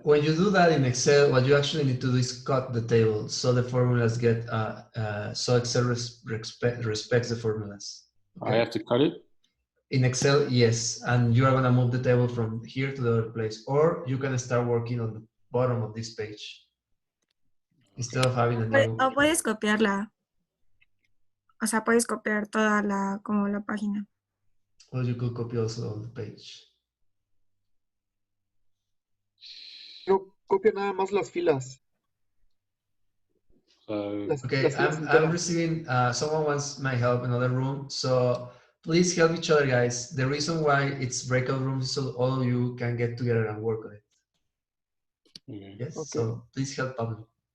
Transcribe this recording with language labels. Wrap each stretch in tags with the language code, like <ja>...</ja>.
<en>When you do that in Excel, what you actually need to do is cut the table so the formulas get so Excel respects the formulas. Okay? I have to cut it? In Excel, yes, and you are gonna move the table from here to the other place, or you can start working on the bottom of this page instead of having a new.</en> <es>O puedes copiarla. O sea, puedes copiar toda como la página.</es> <en>Or you could copy also on the page.</en> <es>No, copia nada más las filas.</es> <en>Okay, I'm receiving, someone wants my help in another room, so please help each other, guys. The reason why it's breakout rooms is so all of you can get together and work on it. Okay. Yes, Okay. so please help Pablo.</en>